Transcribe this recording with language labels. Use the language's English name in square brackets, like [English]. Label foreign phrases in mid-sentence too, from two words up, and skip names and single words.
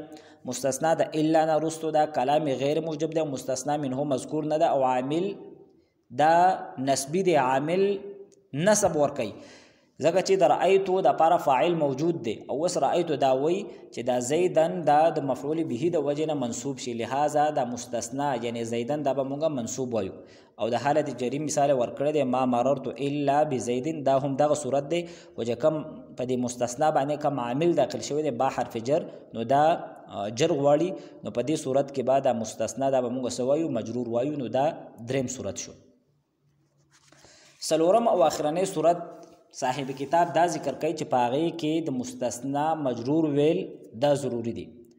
[Pashto] مستثنا د الا نه وروسته دا کلام غیر موجب دی او مستثنا منه مذکور نه ده او عامل دا نسبی دی عامل نصب ورکوي ځکه چې د رأیتو د پاره فاعل موجود دی او اوس رأیتو دا وایي چې دا زیدن دا د مفعول به د وجې نه منصوب شي. لہذا دا مستثنا یعنی زیدن دا به مونږ منصوب وایو. او د حالت جری مثال ورکړی دی [Arabic] ما مررت الا بزیدن. [Pashto] دا هم دغه صورت دی خو چې کم په دې مستثنا باندې کم عامل داخل شوی دی با حرف جر نو دا جر غواړي نو په دې صورت کې بعد مستثنا دا به مونږ څه وایو مجرور وایو. نو دا دریم صورت شو. څلورم او اخرنۍ صورت صاحب کتاب دا ذکر کوي چې په هغې کې د مستثنا مجرور ویل دا ضروري دي.